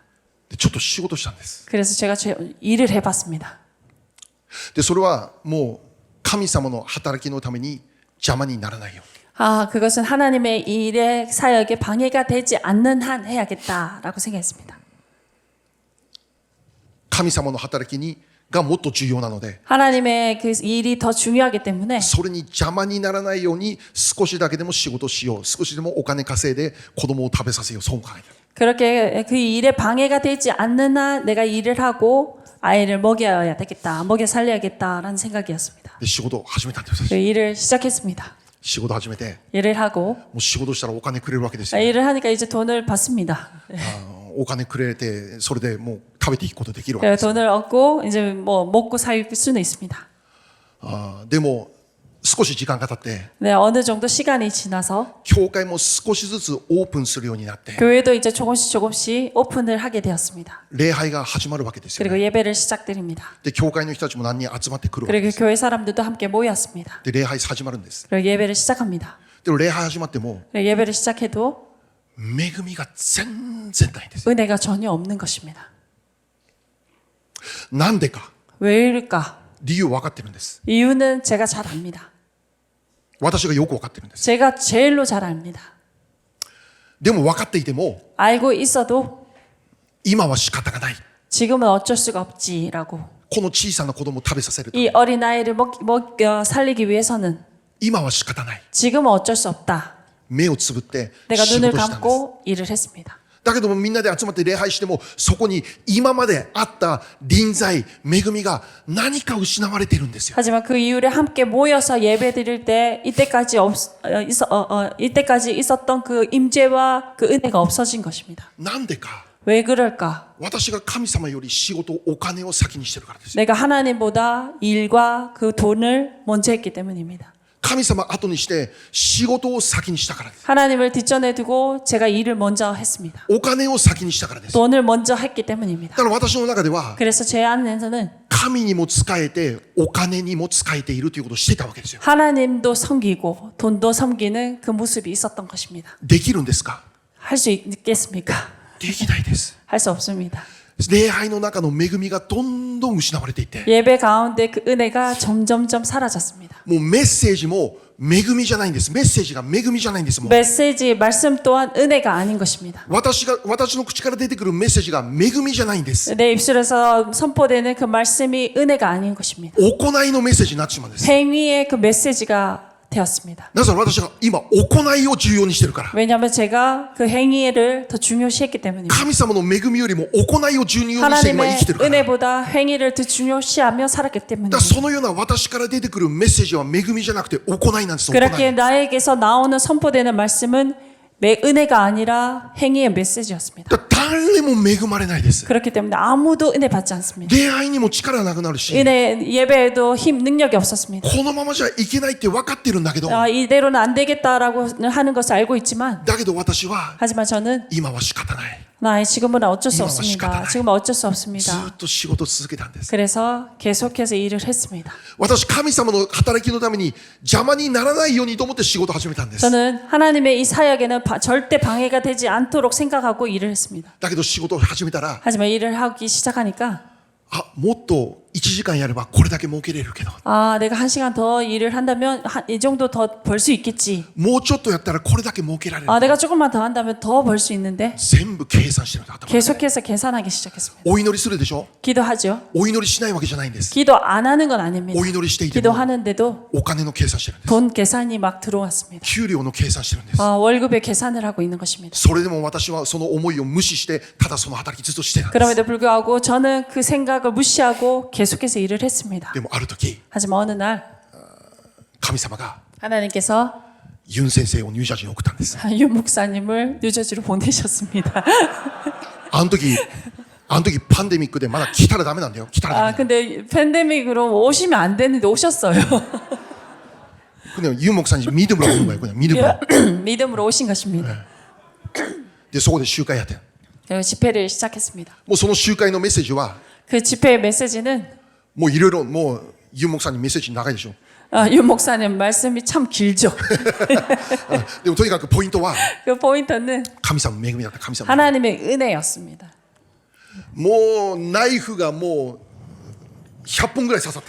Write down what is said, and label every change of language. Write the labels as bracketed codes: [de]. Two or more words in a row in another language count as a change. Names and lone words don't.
[ja] でちょっと仕事したんです。 [ko] 그래서 제가 일을 해봤습니다. [ja] でそれはもう神様の働きのために邪魔にならないように。 [ko] 그것은 하나님의 일의 사역에 방해가 되지 않는 한 해야겠다라고 생각했습니다. [ja] 神様の働きがもっと重要なので [ko] 하나님의 그 일이 더 중요하기 때문에 [ja] それに邪魔にならないように少しだけでも仕事しよう少しでもお金稼いで子供を食べさせようそう考えた。 [ko] 그렇게 그 일에 방해가 되지 않는 한 내가 일을 하고 아이를 먹여야 되겠다, 먹여 살려야겠다라는 생각이었습니다. [ja] で仕事を始めたんです。 [ko] 그 일을 시작했습니다. [ja] 仕事始めて [ko] 일을 하고 [ja] もう仕事したらお金くれるわけですよ。 [ko] 일을 하니까 이제 돈을 받습니다. [ja] お金くれてそれでもう食べていくことできるわけ [ko] 그 [ja] です。 [ko] 돈을 얻고 이제 뭐 먹고 살 수는 있습니다. [ja] でも少し時間が経って [ko] 네, 어느 정도 시간이 지나서 [ja] 教会も少しずつオープンするようになって [ko] 교회도 이제 조금씩 오픈을 하게 되었습니다. [ja] 礼拝が始まるわけですよ、 [ko] 그리고 [ja] ね。 [ko] 예배를 시작드립니다. [ja] で教会の人たちも何人集まってくるわけで [ko] 그리고 [ja] す。 [ko] 교회 사람들도 함께 모였습니다. [ja] で礼拝始まるんです。 [ko] 그리고 예배를 시작합니다. [ja] でも礼拝始まっても [ko] 그리고 예배를 시작해도 [ja] 恵みが全然ないんです。 [ko] 은혜가 전혀 없는 것입니다. [ja] なんでか [ko] 왜일까? [ja] 理由分かってるんです。 [ko] 이유는 제가 잘 압니다. [ja] 私がよく分かってるんです。 [ko] 제가 제일로 잘 압니다. [ja] でも分かっていても [ko] 알고 있어도 [ja] 今は仕方がない。 [ko] 지금은 어쩔 수가 없지라고. [ja] この小さな子供を食べさせると [ko] 이 어린아이를 살리기 위해서는 [ja] 今は仕方ない。 [ko] 지금은 어쩔 수 없다. [ja] 目をつぶって [ko] 내가 [ja] 仕 [ko] 눈을 [ja] 事したんです。 [ko] 감고 일을 했습니다. [ja] だけどもみんなで集まって礼拝してもそこに今まであった臨在恵みが何か失われているんですよ。 [ko] 하지만 그 이후에 함께 모여서 예배 드릴 때 이때까지 있었던 그 임재와 그 은혜가 없어진 것입니다. [ja] なんでか [ko] 왜 그럴까? [ja] 私が神様より仕事お金を先にしてるからですよ。 [ko] 내가 하나님보다 일과 그 돈을 먼저 했기 때문입니다. [ja] 神様後にして仕事を先にしたからです。 [ko] 하나님을 뒷전에 두고 제가 일을 먼저 했습니다. [ja] お金を先にしたからです。 [ko] 돈을 먼저 했기 때문입니다. [ja] だから私の中では [ko] 그래서 제 안에서는 [ja] 神にも仕えてお金にも仕えているということをしていたわけですよ。 [ko] 하나님도 섬기고 돈도 섬기는 그 모습이 있었던 것입니다. [ja] できるんですか？ [ko] 할 수 있겠습니까? [ja] できないです。 [ko] 할 수 없습니다. [ja] 礼拝の中の恵みがどんどん失われていって、 [ko] 예배 가운데 그 은혜가 점점점 사라졌습니다. [ja] もうメッセージも恵みじゃないんです。メッセージが恵みじゃないんです。もう [ko] 메시지 말씀 또한 은혜가 아닌 것입니다. [ja] 私の口から出てくるメッセージが恵みじゃないんです。 [ko] 내 입술에서 선포되는 그 말씀이 은혜가 아닌 것입니다. [ja] 行いのメッセージになってしまうんです。 [ko] 행위의 그 메시지가 되었습니다. [ja] なぜなら私が今行いを重要にしてるから。 [ko] 왜냐하면 제가 그 행위를 더 중요시했기 때문입니다. [ja] 神様の恵みよりも行いを重要にして今生 [ko] 하나님의 [ja] きてるから。だか [ko] 은혜보다 행위를 더 중요시하며 살았기 [ja] ら [ko] 때문입니다. [ja] そのような私から出てくるメッセージは恵みじゃなくて行いなんです。行 [ko] 그렇게 [ja] い。 [ko] 나에게서 나오는 선포되는 말씀은 은혜가 아니라 행위의 메시지였습니다. [ja] だから誰も恵まれないです。 [ko] 그렇기 때문에 아무도 은혜 받지 않습니다. [ja] 礼拝にも力なくなるし、 [ko] 은혜 예배에도 능력이 없었습니다. [ja] このままじゃいけないって分かってるんだけど、 [ko] 이대로는 안 되겠다라고 하는 것을 알고 있지만 [ja] だけど私は [ko] 하지만 저는 [ja] 今は仕方ない。 [ko] 지금은 어쩔 수 이만 없습니다. 시간이 지금은 어쩔 수 [ja] ず [ko] 없습니다. [ja] っと仕事を続けたんです。 [ko] 그래서 계속해서 일을 했습니다. [ja] 私神様の働きのために邪魔にならないようにと思って仕事を始めたんです。 [ko] 저는 하나님의 이 사역에는 절대 방해가 되지 않도록 생각하고 일을 했습니다. [ja] だけど仕事を始めたら、 [ko] 하지만 일을 하기 시작하니까 [ja] もっと1時間やればこれだけ儲けれるけど、 [ko] 내가 1시간 더 일을 한다면 이 정도 더 벌 수 있겠지. [ja] もうちょっとやったらこれだけ儲けられる。 [ko] 내가 조금만 더 한다면 더 벌 수 있는데 [ja] 全部計算してるんだ。頭の中で [ko] 계속해서 계산하기 시작했습니다. [ja] お祈りするでしょ。 [ko] 기도하죠. [ja] お祈りしないわけじゃないんです。 [ko] 기도 안 하는 건 아닙니다. [ja] お祈りしていても [ko] 기도하는데도 [ja] お金の計算してるんです。 [ko] 돈 계산이 막 들어왔습니다. [ja] 給料の計算してるんです。 [ko] 월급의 계산을 하고 있는 것입니다. [ja] それでも私はその思いを無視してただその働きずっとしてたんです。 [ko] 그럼에도 불구하고 저는 그 생각을 무시하고 계속해서 일을 했습니다. [ja] でもある時 [ko] 하지만 어느 날 [ja] 神様が [ko] 하나님께서 [ja] ユン先生をニュージャージーに送ったんです。 [ko] 윤 목사님을 뉴저지로 보내셨습니다. [ja] あの時パンデミックでまだ来たらダメなんだよ。来たらダメ。 [ko] 아 근데 팬데믹으로 오시면 안 되는데 오셨어요. 그냥 윤 목사님 믿음으로 오는 거예요. 그냥 믿음으로. 믿음으로 오신 것입니다. [ja] でそこで集会やって。 [ko] 그리고 집회를 시작했습니다. [ja] もうその集会のメッセージは [ko] 그 집회의 메시지는 [ja] もういろいろもうユン목사님メッセージ長いでしょ。 [ko] 윤 목사님 말씀이 참 길죠. [ja] でもとにかくポイントは [ko] 그 포인트는 [ja] 神様の恵みだった。神様。 [ko] 하나님의 은혜였습니다. [ja] もうナイフがもう100本ぐらい刺さった。